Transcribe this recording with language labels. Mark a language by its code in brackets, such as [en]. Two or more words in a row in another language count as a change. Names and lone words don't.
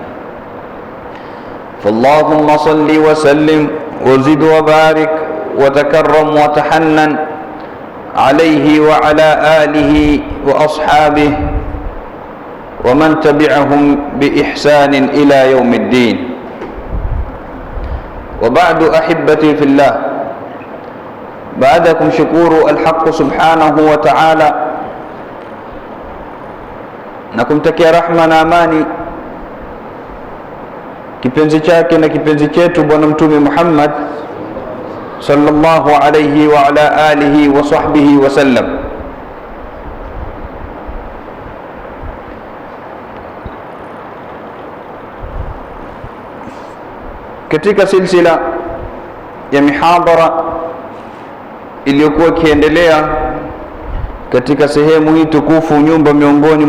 [ar] فاللهم صل وسلم وزد وبارك وتكرم وتحنن عليه وعلى آله وأصحابه ومن تبعهم بإحسان إلى يوم الدين وبعد أحبتي في الله بعدكم شكور الحق سبحانه وتعالى [sw] nakumtakia rahma na amani kipenzi chake na kipenzi chetu bwana mtume Muhammad [ar] صلى الله عليه وعلى آله وصحبه وسلم. [sw] Katika silsila ya mihadhara iliyokuwa ikiendelea katika sehemu hii tukufu, nyumba miongoni